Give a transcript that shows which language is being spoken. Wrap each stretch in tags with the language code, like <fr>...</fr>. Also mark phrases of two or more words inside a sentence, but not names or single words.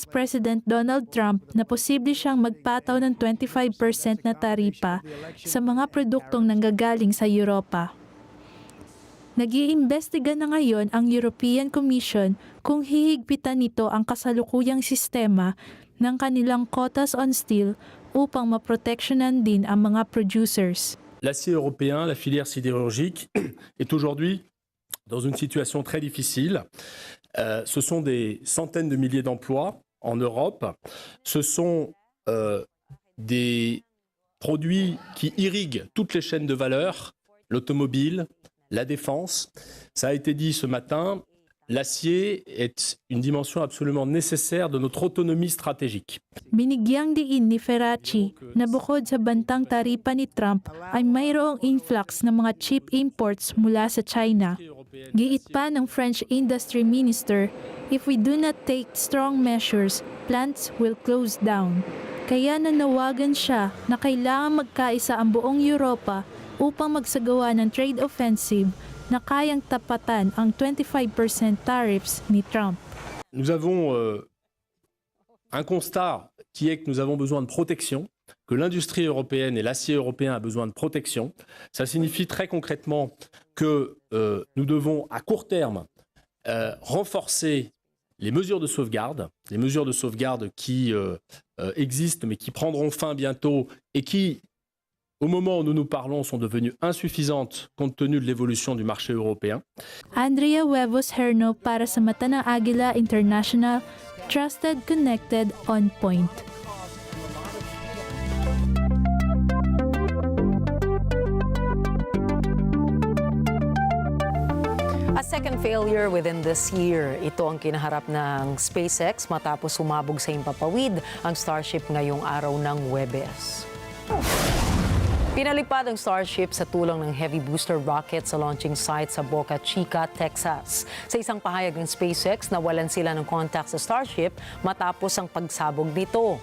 <tl>President Donald Trump na posible siyang magpataw ng 25% na taripa sa mga produktong nanggagaling sa Europa. Nag-iimbestiga na ngayon ang European Commission kung hihigpitan nito ang kasalukuyang sistema ng kanilang</tl> <en>quotas on steel</en> <tl>upang maproteksyonan din ang mga producers.</tl> <fr>L'acier européen, la filière sidérurgique, est aujourd'hui dans une situation très difficile. Ce sont des centaines de milliers d'emplois en Europe. Ce sont des produits qui irriguent toutes les chaînes de valeur, l'automobile, la défense. Ça a été dit ce matin, l'acier est une dimension absolument nécessaire de notre autonomie stratégique.</fr> <tl>Binigyang diin ni Ferracci na bukod sa bantang taripa ni Trump ay mayroong influx ng mga</tl> <en>cheap imports</en> <tl>mula sa China. Giit pa ng</tl> <en>French Industry Minister, if we do not take strong measures, plants will close down.</en> <tl>Kaya nanawagan siya na kailangan magkaisa ang buong Europa upang magsagawa ng</tl> <en>trade offensive</en> <tl>na kayang tapatan ang 25% tariffs ni Trump.</tl> <fr>Nous avons un constat qui est que nous avons besoin de protection, que l'industrie européenne et l'acier européen a besoin de protection. Ça signifie très concrètement que nous devons à court terme renforcer les mesures de sauvegarde qui existent mais qui prendront fin bientôt et qui au moment où nous nous parlons, sont devenues insuffisantes compte tenu de l'évolution du marché européen.</fr> <tl>Andrea Huevos Herno para sa mata ng Agila International,</tl> <en>trusted, connected, on point. A second failure within this year.</en> <tl>Ito ang kinaharap ng SpaceX matapos sumabog sa himpapawid ang Starship ngayong araw ng Huwebes. Pinalipad ang Starship sa tulong ng</tl> <en>heavy booster rocket</en> <tl>sa</tl> <en>launching site</en> <tl>sa Boca Chica, Texas. Sa isang pahayag ng SpaceX, nawalan sila ng contact sa Starship matapos ang pagsabog nito.</tl>